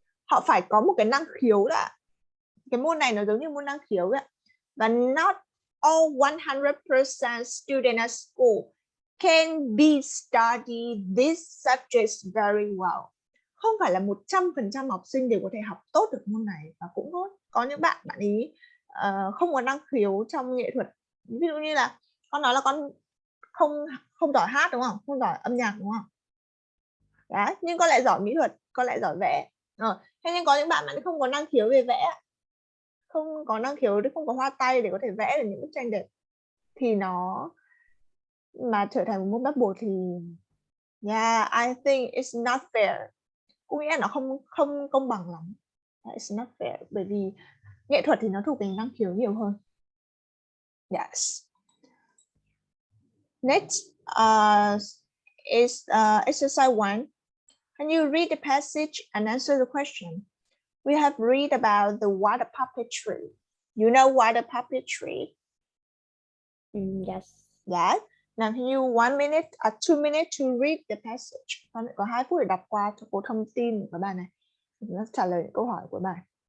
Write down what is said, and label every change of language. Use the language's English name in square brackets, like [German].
[Vietnamese] Họ phải có một cái năng khiếu đã. Cái môn này nó giống như môn năng khiếu ấy. [English] Và not all 100% student at school can be study these subjects very well. [Vietnamese] Không phải là 100% học sinh đều có thể học tốt được môn này, và cũng có những bạn ý không có năng khiếu trong nghệ thuật. Ví dụ như là con nói là con không giỏi hát đúng không? Không giỏi âm nhạc đúng không? Đấy, nhưng con lại giỏi mỹ thuật, con lại giỏi vẽ. Thế nhưng có những bạn không có năng khiếu về vẽ, không có năng khiếu, không có hoa tay để có thể vẽ được những bức tranh đẹp, thì nó mà trở thành một môn bắt buộc thì yeah, [English] I think it's not fair. [Vietnamese] Có nghĩa là nó không công bằng lắm. [English] It's not fair, [Vietnamese] bởi vì nghệ thuật thì nó thuộc về năng khiếu nhiều hơn. Yes. [English] Next is exercise 1. Can you read the passage and answer the question? We have read about the water puppetry. You know water puppetry? Yes. Yes. Now can you 1 minute or 2 minutes to read the passage? [Vietnamese] Con có 2 phút để đọc qua cho cô thông tin của bài này. Nó trả lời những câu hỏi của bài.